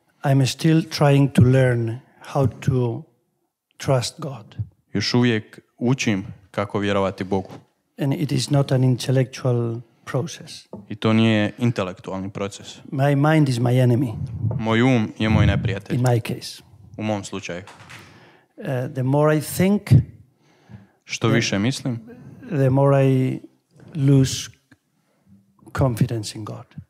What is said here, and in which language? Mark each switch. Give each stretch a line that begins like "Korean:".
English: I'm still trying to learn how to trust God.
Croatian: Još uvijek učim kako vjerovati Bogu.
English: And it is not an intellectual process.
Croatian: I to nije intelektualni proces.
English: My mind is my enemy.
Croatian: Moj um je moj neprijatelj.
English: In my case.
Croatian: U mom slučaju.
English: The more I think,
Croatian: što više mislim,
English: the more I lose confidence in God.